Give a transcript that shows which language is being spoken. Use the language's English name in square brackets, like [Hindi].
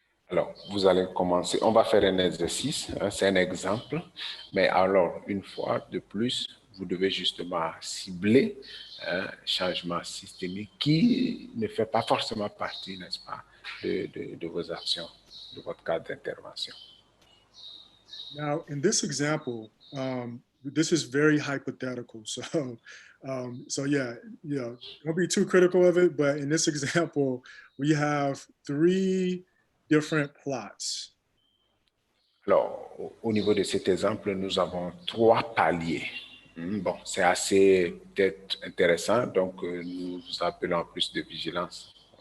[French] Alors, vous allez commencer, on va faire un exercice, c'est un exemple, mais alors, une fois de plus, vous devez justement cibler un changement systémique qui ne fait pas forcément partie, n'est-ce pas, de vos actions. de votre cadre d'intervention. [English] Now, in this example, this is very hypothetical. So yeah, don't be too critical of it. But in this example, we have 3 different plots. [French] Alors, au niveau de cet exemple, nous avons 3 paliers. Bon, c'est assez peut-être intéressant, donc nous appelons plus de vigilance.